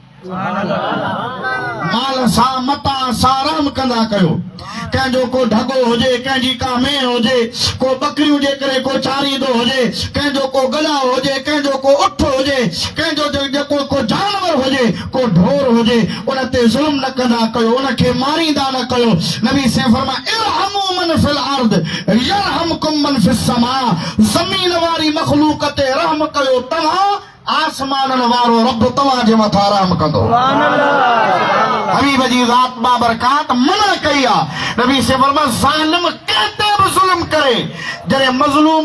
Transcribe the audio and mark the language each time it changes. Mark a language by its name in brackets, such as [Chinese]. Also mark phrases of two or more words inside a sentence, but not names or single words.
[Sindhi] माल सां मता सां आराम कंदा कयो कंहिंजो को ढगो हुजे कंहिंजी का मेह हुजे को बकरी हुजे करे को चारींदो हुजे कंहिंजो को गला हुजे कंहिंजो को उठ हुजे कंहिंजो जेको को जानवर हुजे को ढोर हुजे उन ते ज़ुल्म न कंदा कयो उनखे मारींदा न कयो नबी से फरमाया इरहमू [Arabic] من في الأرض يرحمكم من في السماء [Sindhi] ज़मीन वारी मखलूक ते रहम कयो तव्हां आसमाननि वारो रब तव्हांजे मथां रहम कंदो हबीब जी ज़ात बाबरकात मना कई आहे नबी से फरमाया ज़ालिम कंहिं ते बि ज़ुल्म करे जॾहिं मज़लूम